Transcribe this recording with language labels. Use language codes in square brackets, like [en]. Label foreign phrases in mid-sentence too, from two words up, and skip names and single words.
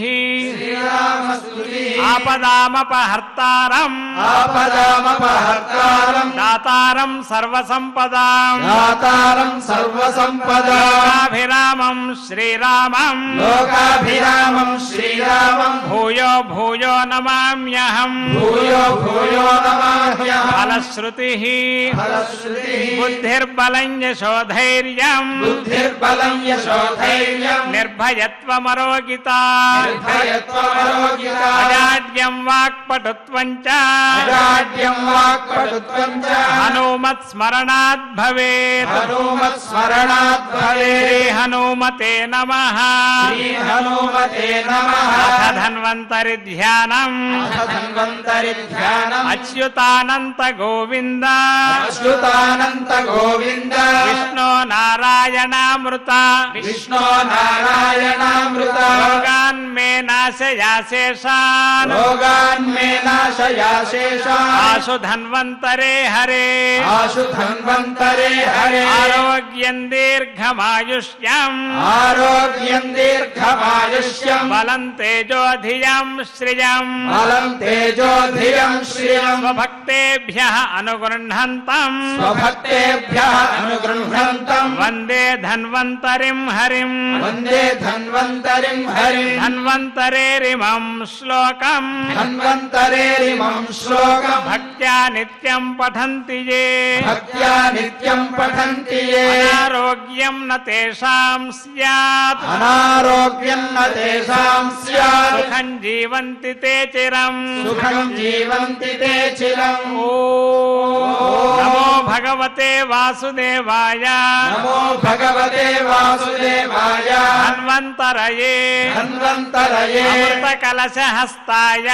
[sa] श्रीरामस्तुतिः ఆపదామపహర్తారం आपदामपहर्तारम् దాతారం సర్వసంపదాం दातारं सर्वसम्पदा లోకాభిరామం శ్రీరామం लोकाभिरामं श्रीरामं భూయో భూయో నమామ్యహం भूयो भूयो नमाम्यहम् ఫలశ్రుతిః फलश्रुतिः బుద్ధిర్బలం యశోధైర్యం बुद्धिर्बलं यशोधैर्यं నిర్భయత్వమరోగిత निर्भयत्वमरोगिता అజాడ్యం వాక్పటుత్వం చ अजाड्यं वाक्पटुत्वं च హనుమత్స్మరణాద్ భవేత్ हनुमत्स्मरणात् శ్రీ भवेत् హనుమతే నమః श्रीहनुमते नमः అథ ధన్వంతరి ధ్యానం अथ धन्वन्तरिध्यानम् అచ్యుతానంత గోవింద अच्युतानन्त गोविन्द విష్ణు నారాయణామృత विष्णो नारायणामृत రోగాన్మే నాశయాశేషాన్ रोगान्मे नाशयाशेषान् ఆశు ధన్వంతరే హరే आशु धन्वन्तरे हरे ఆరోగ్యం దీర్ఘమాయుష్యం आरोग्यं दीर्घमायुष्यं బలం తేజోధియం శ్రియం बलं तेजोधियं श्रियं స్వభక్తేభ్యః అనుగృహంతం स्वभक्तेभ्यः अनुगृह्णन्तं వందే ధన్వంతరిం హరిం वन्दे धन्वन्तरिं हरिं ధన్వంతరేరిమం శ్లోకం धन्वन्तरेरिमं श्लोकं భక్త్యా నిత్యం పఠంతి యే भक्त्या नित्यं पठन्ति ये అనారోగ్యం న తేషాం స్యాత్ अनारोग्यं न తేషాం స్యాత్ సుఖం జీవంతి తే చిరం సుఖం జీవంతి తే చిరం నమో భగవతే వాసుదేవాయ నమో భగవతే వాసుదేవాయ ధన్వంతరయే ధన్వంతరయే అమృత కలశహస్తాయ